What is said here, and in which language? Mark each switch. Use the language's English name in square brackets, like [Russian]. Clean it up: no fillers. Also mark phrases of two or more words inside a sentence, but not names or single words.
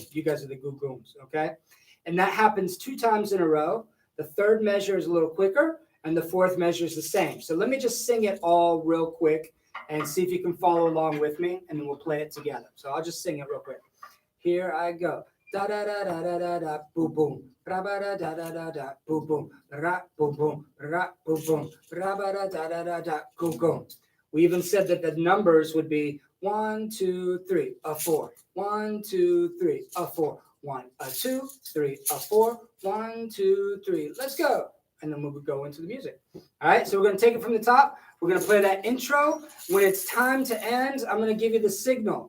[English] You guys are the goo gooms, okay? And that happens 2 times in a row. The third measure is a little quicker, and the fourth measure is the same. So let me just sing it all real quick and see if you can follow along with me, and then we'll play it together. So I'll just sing it real quick. Here I go. Da da da da da da da boom boom. Ra ba da da da da da boom boom. Ra boom boom. Ra boom boom. Ra ba da da da da da go go. We even said that the numbers would be 1, 2, 3, a 4. 1, 2, 3, a 4. 1, a 2, 3, a 4. 1, 2, 3. Let's go. And then we'll go into the music. All right, so we're going to take it from the top. We're going to play that intro. When it's time to end, I'm going to give you the signal.